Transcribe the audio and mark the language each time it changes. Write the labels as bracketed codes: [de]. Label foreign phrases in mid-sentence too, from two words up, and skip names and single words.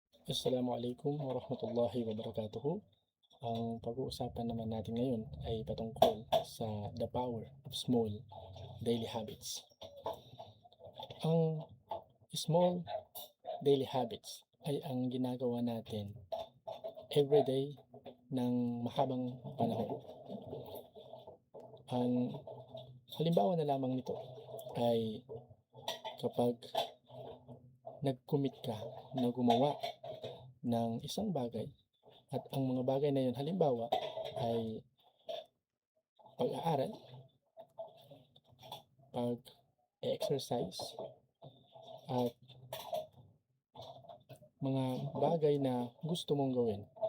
[ar] السلام عليكم ورحمة الله وبركاته. [tl] Ang pag-uusapan naman natin ngayon ay patungkol sa [en] the power of small daily habits. [tl] Ang [en] small daily habits [tl] ay ang ginagawa natin everyday ng mahabang panahon. Ang halimbawa na lamang nito ay kapag nag-commit ka na gumawa ng isang bagay at ang mga bagay na yun halimbawa ay pag-aaral, pag-exercise at mga bagay na gusto mong gawin.